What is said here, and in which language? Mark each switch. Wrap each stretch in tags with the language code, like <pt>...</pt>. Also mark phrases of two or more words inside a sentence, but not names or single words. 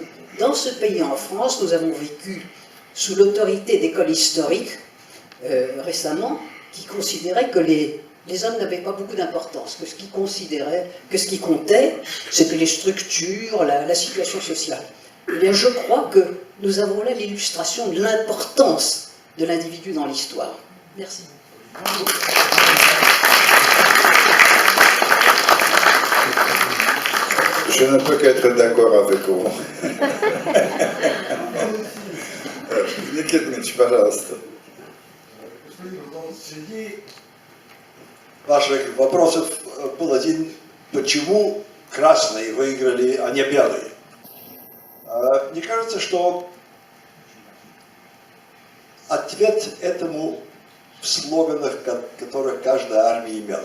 <fr>Dans ce pays, en France, nous avons vécu sous l'autorité d'écoles historiques, récemment, qui considéraient que les hommes n'avaient pas beaucoup d'importance, que ce qui considérait, que ce qui comptait, c'était les structures, la situation sociale. Eh bien, je crois que nous avons là l'illustration de l'importance de l'individu dans l'histoire. Merci. Je ne peux qu'être d'accord avec vous.</fr> <ru>Никита Дмитриевич, пожалуйста. Среди ваших вопросов был один, почему красные выиграли, а не белые. Мне кажется, что ответ этому в слоганах, которых каждая армия имела.</ru>